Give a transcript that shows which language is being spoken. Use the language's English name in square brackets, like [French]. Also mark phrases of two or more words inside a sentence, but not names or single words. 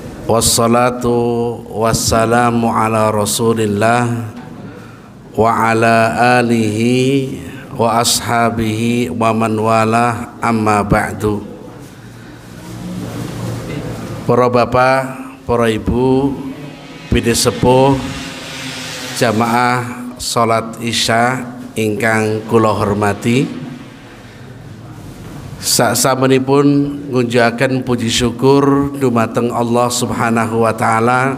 [Arabic] والصلاة والسلام على رسول الله وعلى آله وأصحابه ومن والاه أما بعد. [Javanese] Para bapak, para ibu, bidhi sepuh, jamaah salat Isya ingkang kula hormati, saksamunipun ngunjukaken puji syukur dumateng [Arabic] الله سبحانه وتعالى.